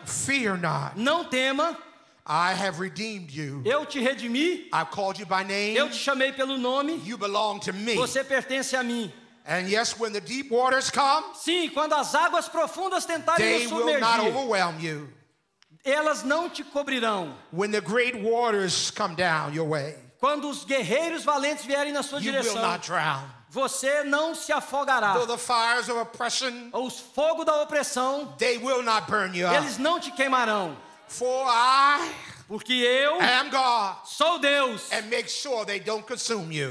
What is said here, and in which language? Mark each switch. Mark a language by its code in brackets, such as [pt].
[en] Fear not. [pt] não tema. [en] I have redeemed you. [pt] Eu te redimi. [en] I've called you by name. [pt] Eu te chamei pelo nome. [en] You belong to me. [pt] Você pertence a mim. [en] And yes, when the deep waters come, [pt] Sim, quando as águas profundas tentarem [en] they [pt] nos [en] will not [pt] submergir, [en] overwhelm you. [pt] elas não te cobrirão. [en] When the great waters come down your way, [pt] Quando os guerreiros valentes vierem na sua [en] you will [pt] direção, [en] not drown. [pt] você não se afogará. [en] Though the fires of oppression, [pt] Os fogos da opressão, [en] they will not burn you up. [pt] eles não te queimarão. [en] For I [pt] Porque eu [en] am God, [pt] sou Deus. [en] and make sure they don't consume you.